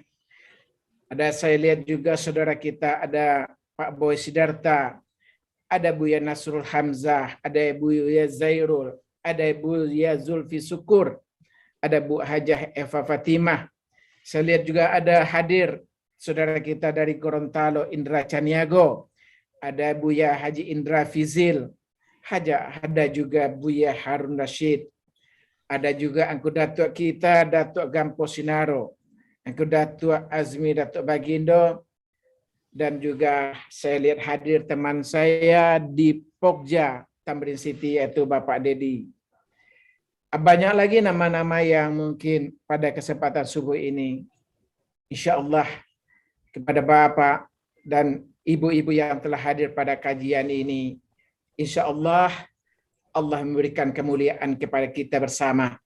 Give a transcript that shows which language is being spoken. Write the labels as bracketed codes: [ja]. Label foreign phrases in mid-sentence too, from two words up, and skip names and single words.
[id] Ada saya lihat juga saudara kita, ada Pak Boy Sidarta, ada Buya Nasrul Hamzah, ada Buya Zairul, ada Buya Zulfi Syukur, ada Bu Hajah Eva Fatimah. Saya lihat juga ada hadir saudara kita dari Gorontalo, Indra Caniago, ada Buya Haji Indra Fizil, ada juga Buya Harun Rashid, ada juga Angku Datuk kita, Datuk Gampo Sinaro, Angku Datuk Azmi Datuk Bagindo, dan juga saya lihat hadir teman saya di Pokja, Tamrin City, yaitu Bapak Dedi. Banyak lagi nama-nama yang mungkin pada kesempatan subuh ini, [ar] insya Allah [id] kepada Bapak dan ibu-ibu yang telah hadir pada kajian ini, [ar] insya Allah [id] Allah memberikan kemuliaan kepada kita bersama.